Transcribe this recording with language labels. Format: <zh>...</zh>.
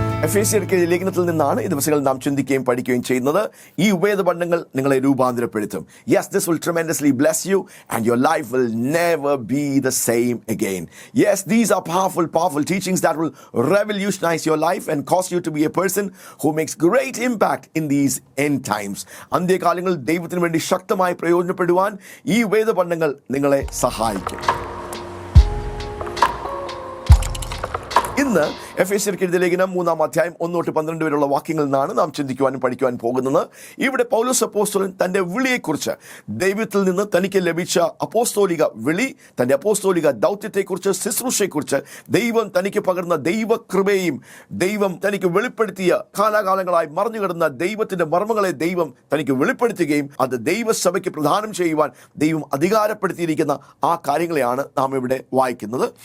<ml>എഫേസ്യർക്ക് ലേഖനത്തിൽ നിന്നാണ് ഈ ദിവസങ്ങൾ നാം ചിന്തിക്കുകയും പഠിക്കുകയും ചെയ്യുന്നത്. ഈ വേദപഠനങ്ങൾ നിങ്ങളെ രൂപാന്തരപ്പെടുത്തും.</ml> <en>Yes, this will tremendously bless you and your life will never be the same again. Yes, these are powerful teachings that will revolutionize your life and cause you to be a person who makes great impact in these end times.</en> <ml>അന്ത്യകാലങ്ങളിൽ ദൈവത്തിന് വേണ്ടി ശക്തമായി പ്രയോജനപ്പെടുവാൻ ഈ വേദപഠനങ്ങൾ നിങ്ങളെ സഹായിക്കും. ഇന്ന് എഫേസ്യർക്ക് എഴുതിയ ലേഖനം 3-ാം അധ്യായം 1-12 വരെയുള്ള വാക്യങ്ങളിൽ നിന്നാണ് നാം ചിന്തിക്കുവാനും പഠിക്കുവാനും പോകുന്നത്. ഇവിടെ പൗലോസ് അപ്പോസ്തലൻ തൻ്റെ വിളിയെക്കുറിച്ച്, ദൈവത്തിൽ നിന്ന് തനിക്ക് ലഭിച്ച അപ്പോസ്തോലിക വിളി, തൻ്റെ അപ്പോസ്തോലിക ദൗത്യത്തെക്കുറിച്ച്, ശുശ്രൂഷയെക്കുറിച്ച്, ദൈവം തനിക്ക് പകർന്ന ദൈവകൃപയും ദൈവം തനിക്ക് വെളിപ്പെടുത്തിയ കാലാകാലങ്ങളായി മറഞ്ഞുകിടന്ന ദൈവത്തിൻ്റെ മർമ്മങ്ങളെ ദൈവം തനിക്ക് വെളിപ്പെടുത്തുകയും അത് ദൈവസഭയ്ക്ക് പ്രദാനം ചെയ്യുവാൻ ദൈവം അധികാരപ്പെടുത്തിയിരിക്കുന്ന ആ കാര്യങ്ങളെയാണ് നാം ഇവിടെ വായിക്കുന്നത്.</ml>